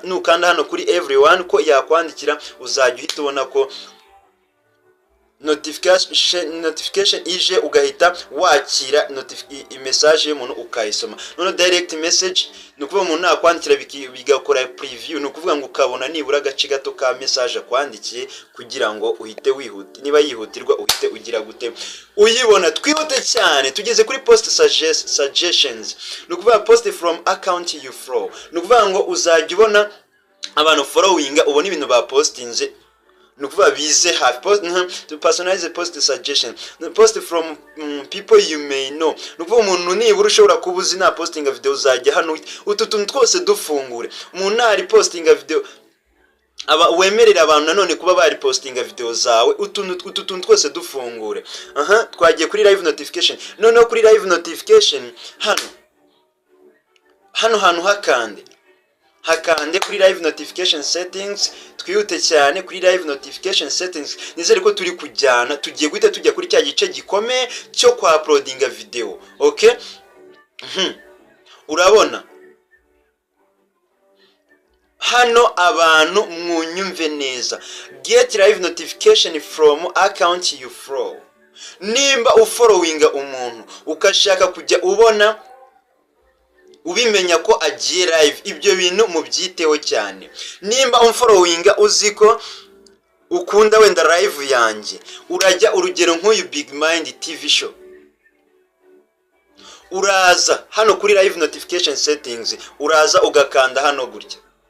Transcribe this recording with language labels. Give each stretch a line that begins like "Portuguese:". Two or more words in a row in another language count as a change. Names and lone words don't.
Kinyarwanda: Nukanda hano kuri everyone ko yakwandikira uzajya uhita ubona ko notification ije, ugahita wakira message y'umuntu ukayisoma. None
English: direct message
Kinyarwanda: nukuvuga umuntu nakwandikira bigakora preview, nukuvuga ngo ukabona nibura agace gato ka message akwandikiye kugira ngo uhite wihuta, niba yihutirwa uhite ugira gute uyibona. Twihute cyane, tugeze kuri
English: post suggestions. Nukuvuga post from account you follow.
Kinyarwanda: Nukuvuga ngo uzajya ubona abantu followinga, ubona ibintu ba postinze.
English: Nukuvuga bize have post to personalize post suggestion, post from people you may know.
Kinyarwanda: Nukuvuga umuntu nibura ushobora kubuza na postinga video uzajya hano utu tuntu twose dufungure. Umuntu ari postinga video wemerera abantu nanone kuba bari postinga video zawe, utuntu twose dufungure. Twagiye kuri
English: live notification.
Kinyarwanda: Noneho kuri
English: live notification
Kinyarwanda: hano hantu hakande kuri
English: live notification settings.
Kinyarwanda: Twihute cyane kuri
English: live notification settings.
Kinyarwanda: Nizere ko turi kujyana, tugiye guhita tujya kuri cya gice gikomeye cyo kwa uploadinga video. Okay, urabona hano abantu mwunyumve neza,
English: get live notification from account you follow.
Kinyarwanda: Nimba ufollowinga umuntu ukashaka kujya ubona ubimenya ko agiye live, ibyo bintu mubyiteho cyane. Nimba unfollowinga uziko ukunda wenda live yanjye, urajya urugero nk'uyu Big Mind TV show, uraza hano kuri
English: live notification settings,
Kinyarwanda: uraza ugakanda hano gutya.